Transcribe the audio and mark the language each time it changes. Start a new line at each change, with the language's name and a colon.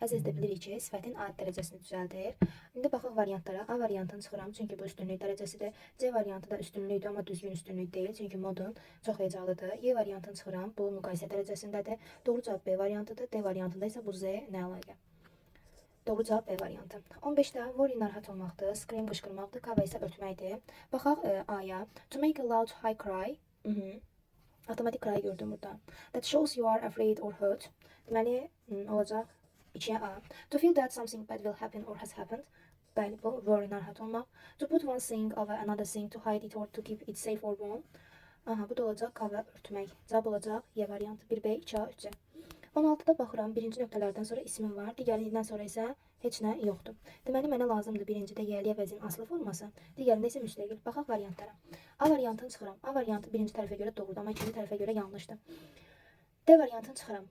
Azerbaijani: Əzəz də bilirik ki, sifətin ad dərəcəsini düzəldir. İndi baxaq variantlara. A variantını çıxıram, çünki bu üstünlük dərəcəsidir. C variantı da üstünlükdür, amma düzgün üstünlük deyil, çünki modun çox hecalıdır. Y variantını çıxıram, bu müqayisə dərəcəsindədir. Doğru cavab B variantıdır. D variantında isə bu Z nə əlaqə? Doğru cavab B variantı. 15'də worry narahat olmaqdır, scream qışqırmaqdır, cover isə örtməkdir. Baxaq A-ya.
English: To make a loud high cry.
Azerbaijani: Avtomatik cry gördüm burada.
English: That shows you are afraid or hurt.
Azerbaijani: Deməli olacaq 2'ye A.
English: To feel that something bad will happen or has happened.
Azerbaijani: Bəli, bu worry narahat olmaq.
English: To put one thing over another thing to hide it or to keep it safe or warm.
Azerbaijani: Aha, bu da olacaq cover örtmək. Cavab olacaq Y variantı 1B 2A 3C. 16'da baxıram, birinci nöqtələrdən sonra ismim var, digərindən sonra isə heç nə yoxdur. Deməli mənə lazımdır birincidə yəli əvəzin aslı forması, digərində isə müstəqil. Baxaq variantlara. A variantını çıxıram. A variantı birinci tərəfə görə doğrudur, amma ikinci tərəfə görə yanlışdır. D variantını çıxıram.